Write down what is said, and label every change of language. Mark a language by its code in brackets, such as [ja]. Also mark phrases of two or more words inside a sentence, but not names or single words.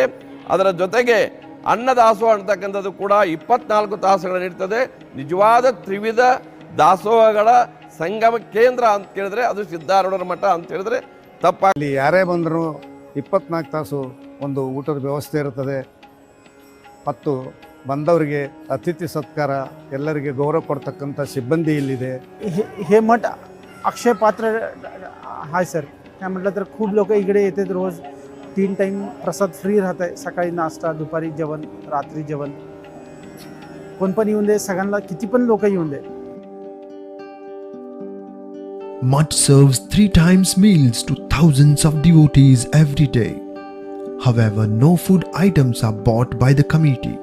[kn] ಅದರ ಜೊತೆಗೆ ಅನ್ನದಾಸೋಹ ಅಂತಕ್ಕಂಥದ್ದು ಕೂಡ 24 ತಾಸುಗಳು ನಡೀತದೆ. ನಿಜವಾದ ತ್ರಿವಿಧ ದಾಸೋಹಗಳ ಸಂಗಮ ಕೇಂದ್ರ ಅಂತ ಕೇಳಿದ್ರೆ ಅದು ಸಿದ್ಧಾರೂಢರ ಮಠ ಅಂತ ಹೇಳಿದ್ರೆ ತಪ್ಪಾಗಲಿ. ಯಾರೇ ಬಂದರೂ 24 ತಾಸು ಒಂದು ಊಟದ ವ್ಯವಸ್ಥೆ ಇರುತ್ತದೆ ಮತ್ತು ಬಂದವರಿಗೆ ಅತಿಥಿ ಸತ್ಕಾರ ಎಲ್ಲರಿಗೆ ಗೌರವ ಕೊಡ್ತಕ್ಕಂಥ ಸಿಬ್ಬಂದಿ ಇಲ್ಲಿದೆ. [mr] हे मठ अक्षय पात्र हाय सर. काय म्हटलं तर खूप लोक इकडे येतात. रोज 3 टाइम प्रसाद फ्री राहत आहे. सकाळी नाश्ता, दुपारी जेवण, रात्री जेवण. कोण पण येऊन दे, सगळ्यांना किती पण लोक येऊन दे. [en] Mutt serves 3 times meals to thousands of devotees every day. However, no food items are bought by the committee.